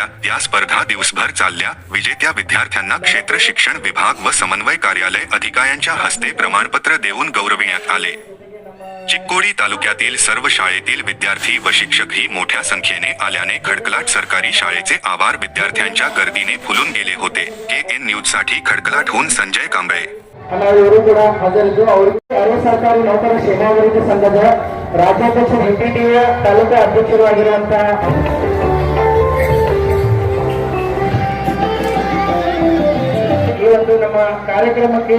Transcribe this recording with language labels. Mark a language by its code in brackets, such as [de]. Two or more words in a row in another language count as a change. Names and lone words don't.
[mr] या स्पर्धा दिवसभर चालल्या। विजेत्या विद्यार्थ्यांना क्षेत्र शिक्षण विभाग व समन्वय कार्यालय अधिकाऱ्यांच्या हस्ते प्रमाणपत्र देऊन गौरविण्यात आले। चिक्कोडी तालुक्यातील सर्व शाळेतील विद्यार्थी व शिक्षकही मोठ्या संख्येने आल्याने खडकलाट सरकारी शाळेचे आवार विद्यार्थ्यांच्या गर्दीने फुलून गेले होते। KN न्यूजसाठी खडकलाटहून संजय कांबळे। [kn] ಎಲ್ಲರೂ ಕೂಡ ಹಾಜರಿದ್ದು ಅವರಿಗೆ ಅರವತ್ತು ಸರ್ಕಾರಿ ನೌಕರ ಸೇನಾಧಿಕಾರಿ ಸಂಘದ ರಾಜ್ಯಾಧ್ಯಕ್ಷ MPTಯ ತಾಲೂಕಾ ಅಧ್ಯಕ್ಷರು ಆಗಿರುವಂತಹ ಈ ಒಂದು ನಮ್ಮ ಕಾರ್ಯಕ್ರಮಕ್ಕೆ